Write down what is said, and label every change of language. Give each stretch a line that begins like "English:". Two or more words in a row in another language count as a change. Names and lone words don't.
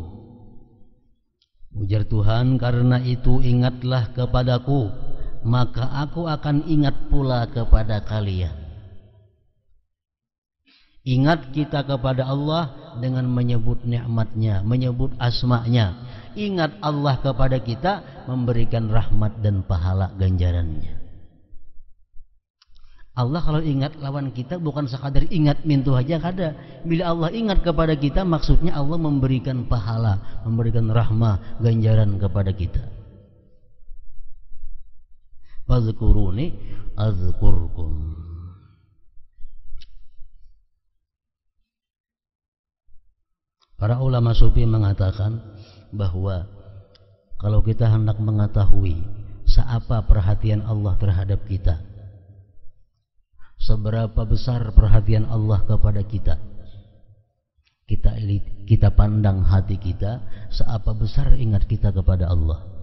Indonesian: Ujar Tuhan, karena itu ingatlah kepadaku, maka aku akan ingat pula kepada kalian. Ingat kita kepada Allah dengan menyebut nikmatnya, menyebut asma'nya. Ingat Allah kepada kita, memberikan rahmat dan pahala ganjarannya. Allah kalau ingat lawan kita bukan sekadar ingat mintu aja kada. Bila Allah ingat kepada kita, maksudnya Allah memberikan pahala, memberikan rahmah, ganjaran kepada kita.
Arabic: فاذكروني أذكركم.
Indonesian: Para ulama sufi mengatakan bahwa kalau kita hendak mengetahui seapa perhatian Allah terhadap kita, seberapa besar perhatian Allah kepada kita, kita pandang hati kita, seapa besar ingat kita kepada Allah.